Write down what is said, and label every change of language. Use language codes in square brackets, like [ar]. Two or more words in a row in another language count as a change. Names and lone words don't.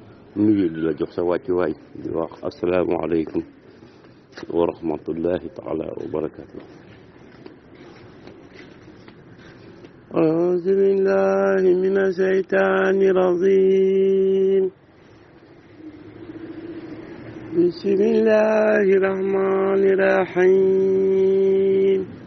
[wo] nuyu di la jox sa wàccuwaay di wax [ar] السلام عليكم و رحمة الله تعالى و بركاته. أعوذ بالله من الشيطان الرجيم بسم الله الرحمن الرحيم